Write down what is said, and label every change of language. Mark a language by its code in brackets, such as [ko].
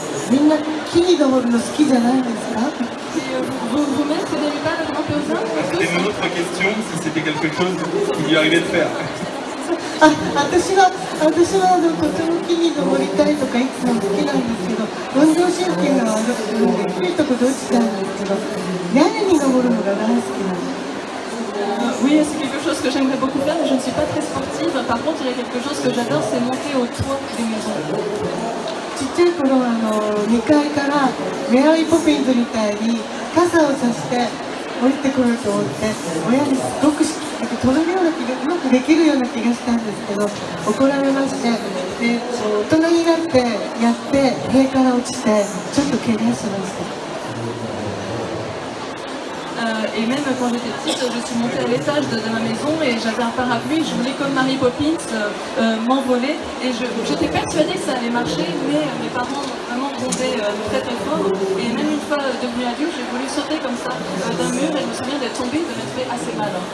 [ja] みんな木に登るの好きじゃないですか？ [fr] Vous-même, vous n'aimez pas le grimper aux arbres? C'était mon autre question, si c'était quelque chose qui lui arrivait de faire. [ja] 私はとても木に登りたいとかいつも好きなんですけど、運動神経が悪くてゆっくりとこど落ちちゃうんですけど、屋根に登るのが大好きなんです。 [fr] Oui, c'est quelque chose que j'aimerais beaucoup faire, mais je ne suis pas très sportive. Par contre, il y a quelque chose que j'adore, c'est monter au toit des maisons. [ja] ちっちゃい頃2階からメアリー・ポピンズみたいに傘をさして降りてくると思って、親にすごく飛べるような気がうまくできるような気がしたんですけど、怒られまして、で大人になってやって塀から落ちてちょっと怪我しました。 [fr] Et même quand j'étais petite, je suis montée à l'étage de ma maison et j'avais un parapluie, je voulais comme Mary Poppins m'envoler, et j'étais persuadée que ça allait marcher, mais mes parents m'ont vraiment grondé très très fort, et même une fois devenue adulte, j'ai voulu sauter comme ça d'un mur, et je me souviens d'être tombée, de m'être fait assez mal.